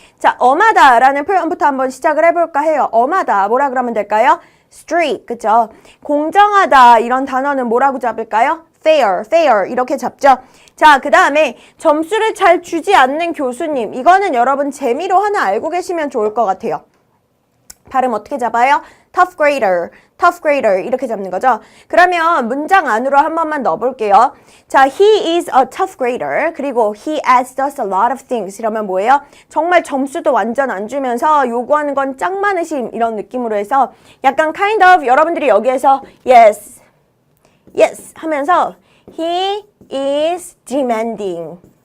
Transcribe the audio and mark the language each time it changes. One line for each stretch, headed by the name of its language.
Korean: 자, 엄하다라는 표현부터 한번 시작을 해볼까 해요. 엄하다, 뭐라 그러면 될까요? strict, 그죠? 공정하다, 이런 단어는 뭐라고 잡을까요? fair, fair 이렇게 잡죠. 자, 그 다음에 점수를 잘 주지 않는 교수님, 이거는 여러분 재미로 하나 알고 계시면 좋을 것 같아요. 발음 어떻게 잡아요?
English: tough grader, tough grader 이렇게 잡는 거죠.
Korean: 그러면 문장 안으로 한 번만 넣어볼게요.
English: 자, he is a tough grader. 그리고 he asks us a lot of things.
Korean: 이러면 뭐예요? 정말 점수도 완전 안 주면서 요구하는 건 짱 많으심 이런 느낌으로 해서 약간 kind of 여러분들이 여기에서 yes, yes 하면서
English: he is demanding.